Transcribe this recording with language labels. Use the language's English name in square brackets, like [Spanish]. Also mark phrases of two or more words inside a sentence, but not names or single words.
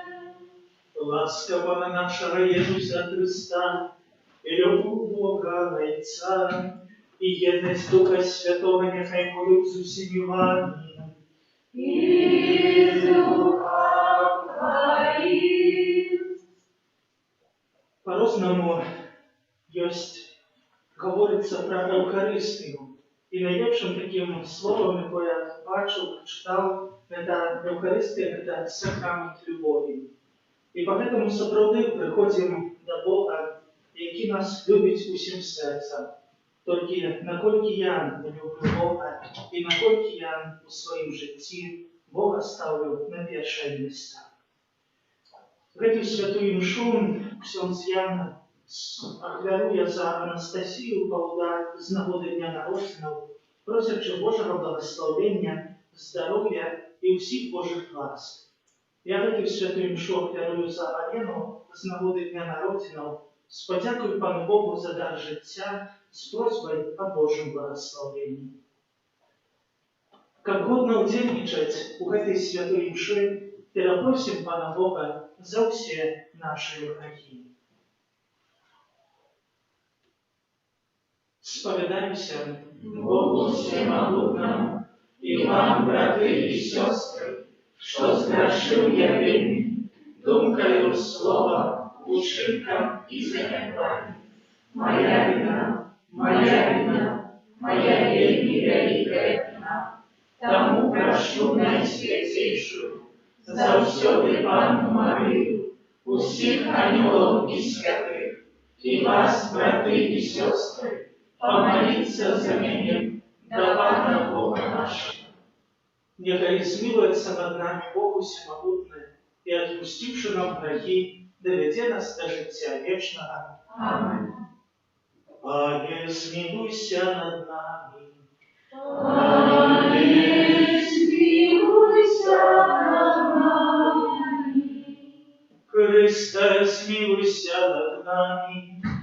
[Ukrainian] Ласка Пана нашого Ісуса Христа, і любов Бога Отця, і єдність Духа Святого нехай будуть з усіми вами. І з духом твоїм. [Russian] По-разному говориться про Евхаристию. И наилучшим таким словом, [Ukrainian] якое я бачив, прочитав, [Russian] это Евхаристия, это сакрамент любові. [Ukrainian] І поэтому справді приходимо до Бога, який нас любить усім серцем. Тільки накольки я люблю Бога, і накольки я у своїм житті Бога ставлю на перше місце. [Russian] В эту святую мшу [Ukrainian] ксьондз Ян ахвярує за Анастасію Павла з нагоди Дня народження, просячи Божого благословення, здоров'я і всіх Божих ласк. Я [Russian] в эту святую мшу [Ukrainian] ахвярую за Алену з нагоди Дня народження, з подякою Пану Богу за дар життя, [Russian] с просьбой о Божьем благословении. Как годно удельничать у этой святой мши, перепросим Пана Бога за все наши грехи. Споведаемся Богу всемогутному, и вам, браты и сестры, что сгрешил я вельми, думкою, словом, учинком и занятами. Моя вина, моя вельми великая вина. Тому прошу найсвятейшую, за всёды Панну Марию, усіх ангелов и святых, и вас, браты и сестры, помолиться за меня, до Пана Бога нашего. Нехай смилуется над нами Бог всемогутный, и отпустивший нам грехи, [Ukrainian] доведе нас до життя вечного. [Russian] Аминь. [Ukrainian] Пане, смилуйся над нами. Пане, смилуйся над нами. Христе, смилуйся над нами.